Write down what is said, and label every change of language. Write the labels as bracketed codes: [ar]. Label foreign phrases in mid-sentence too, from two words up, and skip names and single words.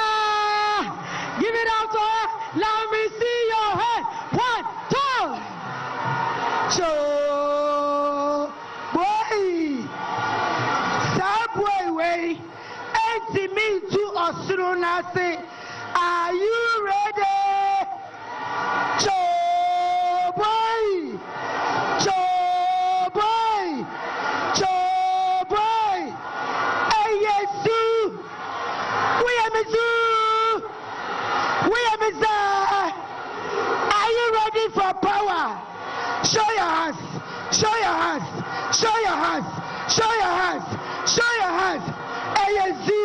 [en] Give it up to her. Let me see your head. 1, 2. Show. Are you ready? Choboy! Choboy! Choboy! Hey, Yesu! We are Mizu! We are Miza! Are you ready for power? Show your hands! Show your hands! Show your hands! Show your hands! Show your hands! Hey, Yesu!